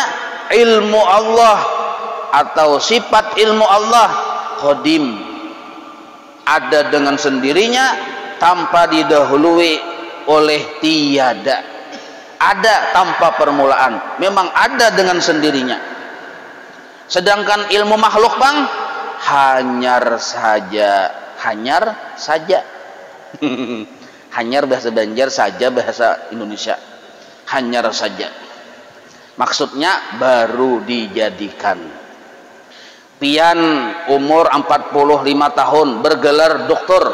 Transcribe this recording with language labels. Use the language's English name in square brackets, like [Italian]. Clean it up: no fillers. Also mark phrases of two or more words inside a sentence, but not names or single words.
[Indonesian] Ilmu Allah atau sifat ilmu Allah qadim, ada dengan sendirinya tanpa didahului oleh tiada. Ada tanpa permulaan, memang ada dengan sendirinya. Sedangkan ilmu makhluk bang, [Banjar] hanyar saja. [Indonesian] Hanyar bahasa Banjar, saja bahasa Indonesia. [Banjar] Hanyar saja. [Indonesian] Maksudnya baru dijadikan. Pian umur 45 tahun, bergelar doktor.